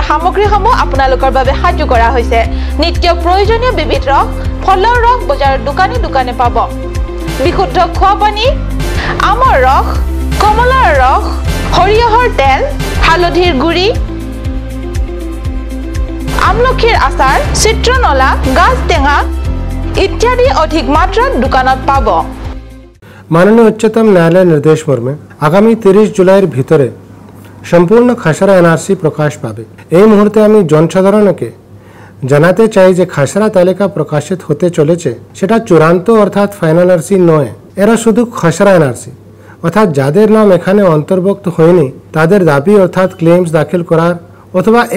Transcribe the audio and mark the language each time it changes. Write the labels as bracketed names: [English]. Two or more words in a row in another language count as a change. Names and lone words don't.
[Assamese] সামগ্ৰীসমূহ আপোনালোকৰ বাবে সাজু কৰা হৈছে নিত্য প্ৰয়োজনীয় বিবিধ ৰস ফলৰ ৰস বজাৰৰ দোকানে পাব বিশুদ্ধ খোৱা পানী আমৰ ৰস কমলাৰ ৰস সৰিয়হৰ তেল হালধিৰ গুড়ি আমলখিৰ আচাৰ চিত্ৰনলা গাছ টেঙা ইত্যাদি অধিক মাত্ৰাত দোকানত পাব [Bangla] মাননীয় উচ্চতম ন্যায়ালয় নির্দেশ মর্মে আগামী 30 জুলাইয়ের ভিতরে সম্পূর্ণ খসড়া এনআরসি প্রকাশ পাবে এই মুহূর্তে আমি জনসাধারণকে জানাতে চাই যে খসড়া তালিকা প্রকাশিত হতে চলেছে সেটা চূড়ান্ত অর্থাৎ ফাইনাল এনআরসি নয় এরা শুধু খসড়া এনআরসি অর্থাৎ যাদের নাম এখানে অন্তর্ভুক্ত হয়নি তাদের দাবি অর্থাৎ ক্লেইমস দাখিল করার অথবা এক